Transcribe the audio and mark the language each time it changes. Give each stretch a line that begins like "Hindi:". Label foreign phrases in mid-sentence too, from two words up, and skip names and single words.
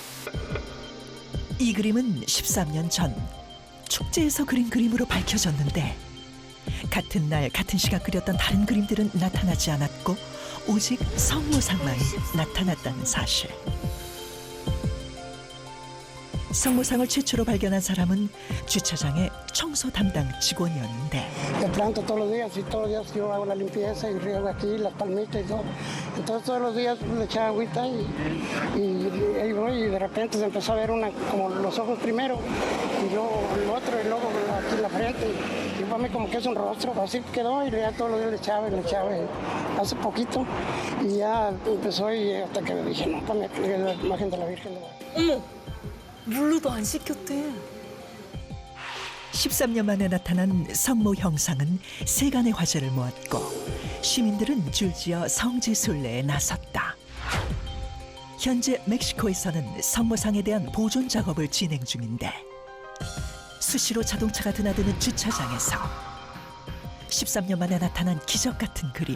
Korean: 이 그림은 13년 전 축제에서 그린 그림으로 밝혀졌는데 같은 날 같은 시각 그렸던 다른 그림들은 나타나지 않았고 오직 성모상만 나타났다는 사실. 성모상을 최초로 발견한 사람은 주차장의 청소 담당 직원이었는데
Spanish: Te planto todos los días y todos los días yo hago la limpieza y riego aquí las palmitas y todo. Entonces todos los días le echaba agüita y ahí voy y de repente se empezó a ver una, como los ojos primero y luego el otro y luego aquí la frente. Y para mí como que es un rostro, así quedó y ya todos los días le echaba hace poquito y ya empezó y hasta que dije, no, para mí la imagen de la Virgen de Guadalupe.
Korean: 어머, 물로도 안 씻겼대. 13년 만에 나타난 성모 형상은 세간의 화제를 모았고 시민들은 줄지어 성지순례에 나섰다. 현재 멕시코에서는 성모상에 대한 보존 작업을 진행 중인데 수시로 자동차가 드나드는 주차장에서 13년 만에 나타난 기적 같은 그림.